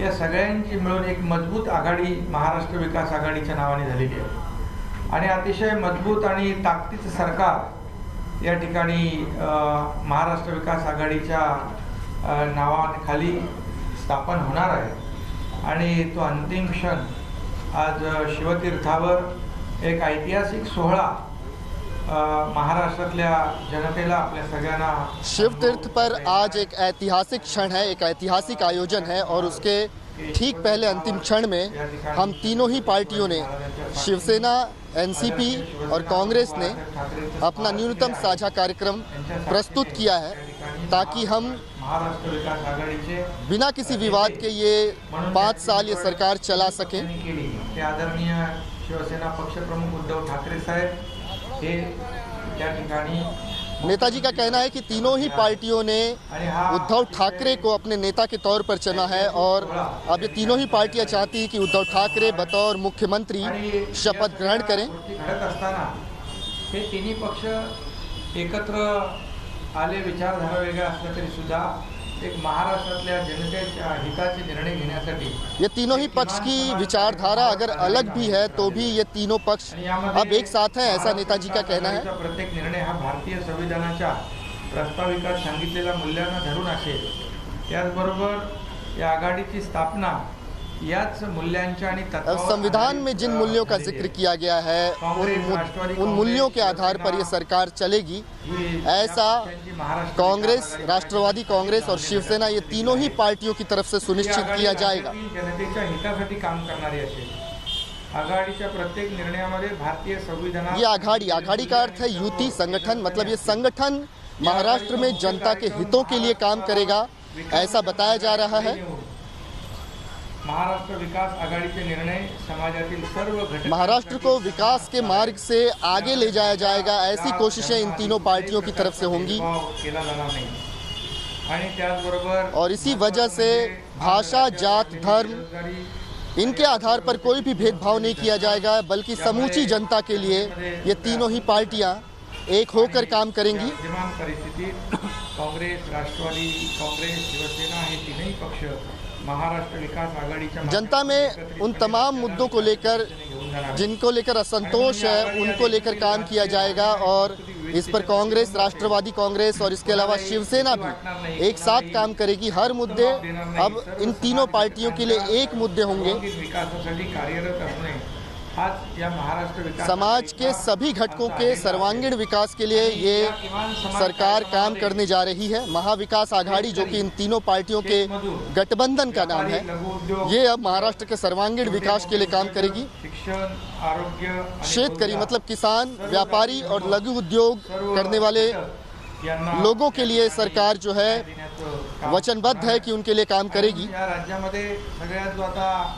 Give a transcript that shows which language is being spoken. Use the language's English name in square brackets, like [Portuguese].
[Marathi] या सगळ्यांची मिळून एक मजबूत आघाडी महाराष्ट्र विकास आघाडीच्या नावाने झालेली आहे आणि अतिशय मजबूत आणि ताकदीचं सरकार या ठिकाणी महाराष्ट्र विकास आघाडीच्या नावाखाली स्थापन होणार आहे आणि तो अंतिम क्षण आज शिवतीर्थावर एक ऐतिहासिक सोहळा महाराष्ट्रातल्या जनतेला आपल्या सगळ्यांना [Hindi] शिव तीर्थ पर आज एक ऐतिहासिक क्षण है, एक ऐतिहासिक आयोजन है और उसके ठीक पहले अंतिम क्षण में हम तीनों ही पार्टियों ने शिवसेना, एनसीपी और कांग्रेस ने अपना न्यूनतम साझा कार्यक्रम प्रस्तुत किया है ताकि हम [Marathi] महाराष्ट्र विकास आघाडीचे [Hindi] बिना किसी विवाद के ये 5 साल ये सरकार चला सके। [Marathi] आदरणीय शिवसेना पक्ष प्रमुख उद्धव ठाकरे साहेब हे त्या ठिकाणी [Hindi] नेताजी का कहना है कि तीनों ही पार्टियों ने उद्धव ठाकरे को अपने नेता के तौर पर चुना है और अब ये तीनों ही पार्टियां चाहती हैं कि उद्धव ठाकरे बतौर मुख्यमंत्री शपथ ग्रहण करें। [Marathi] घडत असताना हे तिन्ही पक्ष एकत्र आले, विचारधारा वेगळ्या असल्या तरी सुद्धा एक महाराष्ट्रातल्या जनतेच्या हिताचे निर्णय घेण्यासाठी [Hindi] ये तीनों ही पक्ष की विचारधारा अगर अलग भी है तो भी ये तीनों पक्ष अब एक साथ है, ऐसा नेताजी का कहना है। [Marathi] प्रत्येक निर्णय हा भारतीय संविधानाच्या प्रस्ताविकात सांगितलेल्या मूल्यांना धरून असेल। त्याचबरोबर या आघाडीची स्थापना याच मूल्यांच्या आणि [Hindi] संविधान में जिन मूल्यों का जिक्र किया गया है उन मूल्यों के आधार पर ये सरकार चलेगी, ऐसा कांग्रेस, राष्ट्रवादी कांग्रेस और शिवसेना ये तीनों ही पार्टियों की तरफ से सुनिश्चित किया जाएगा। [Marathi] जनतेच्या हितासाठी काम करणारी असेल। आघाडीच्या प्रत्येक निर्णयामध्ये भारतीय संविधान [Hindi] ये आघाड़ी का अर्थ है युति, संगठन, मतलब ये संगठन महाराष्ट्र में जनता के हितों के लिए काम करेगा ऐसा बताया जा रहा है। [Marathi] महाराष्ट्र विकास आघाडीचे निर्णय समाजातील सर्व घटक [Hindi] महाराष्ट्र को विकास के मार्ग से आगे ले जाया जाएगा, ऐसी कोशिशें इन तीनों पार्टियों की तरफ से होंगी [Marathi] केला जाणार नाही आणि त्याचबरोबर [Hindi] और इसी वजह से भाषा, जात, धर्म इनके आधार पर कोई भी भेदभाव नहीं किया जाएगा, बल्कि समूची जनता के लिए ये तीनों ही पार्टियां एक होकर काम करेंगी। [Marathi] विद्यमान परिस्थितीत काँग्रेस, राष्ट्रवादी काँग्रेस, शिवसेना हे तीनही पक्ष महाराष्ट्र विकास आघाडीच्या [Hindi] जनता में उन तमाम मुद्दों को लेकर जिनको लेकर असंतोष है उनको लेकर काम किया जाएगा और इस पर कांग्रेस, राष्ट्रवादी कांग्रेस और इसके अलावा शिवसेना भी एक साथ काम करेगी। हर मुद्दे अब इन तीनों पार्टियों के लिए एक मुद्दे होंगे। [Marathi] विकासासाठी कार्यरत असणे आज या महाराष्ट्र विकास [Hindi] समाज के सभी घटकों के सर्वांगीण विकास के लिए ये सरकार काम करने जा रही है। महाविकास आघाड़ी जो कि इन तीनों पार्टियों के गठबंधन का नाम है, ये अब महाराष्ट्र के सर्वांगीण विकास के लिए काम करेगी। [Marathi] शिक्षण, आरोग्य, [Hindi] शेतकरी मतलब किसान, व्यापारी और लघु उद्योग करने वाले लोगों के लिए सरकार जो है वचनबद्ध है कि उनके लिए काम करेगी। [Marathi] या राज्यामध्ये सगळ्यात जो आता